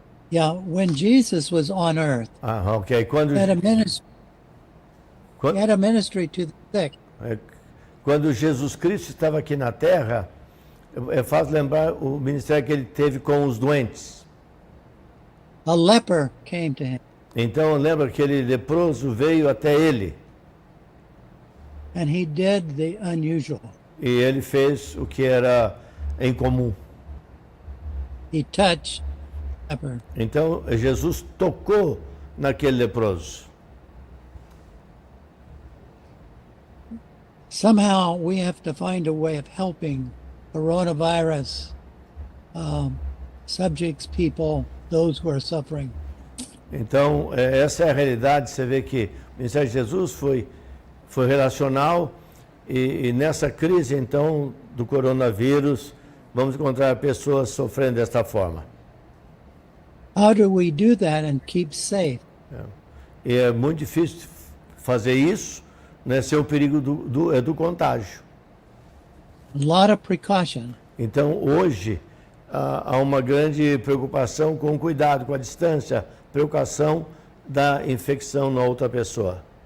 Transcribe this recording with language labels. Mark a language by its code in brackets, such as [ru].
[en] Yeah, when Jesus was on earth, [pt] Ok. Quando, [en] he had a ministry, he [pt] quando, [en] had a ministry to the sick. [pt] quando Jesus Cristo estava aqui na Terra, é fácil lembrar o ministério que ele teve com os doentes. [en] A leper came to him, [pt] Então lembra que aquele leproso veio até ele [en] and he did the unusual. [pt] e ele fez o que era incomum. [en] He touched the leper. [pt] Então Jesus tocou naquele leproso. [en] Somehow we have to find a way of helping coronavirus subjects, people, those who are suffering. [pt] Então, essa é a realidade. Você vê que o ministério de Jesus foi relacional e nessa crise, então, do coronavírus, vamos encontrar pessoas sofrendo desta forma. [en] How do we do that and keep safe? [pt] E é muito difícil fazer isso, né, sem o perigo do contágio. [en] A lot of precaution. [pt] Então, hoje, há uma grande preocupação com o cuidado, com a distância, preocupação da infecção na outra pessoa.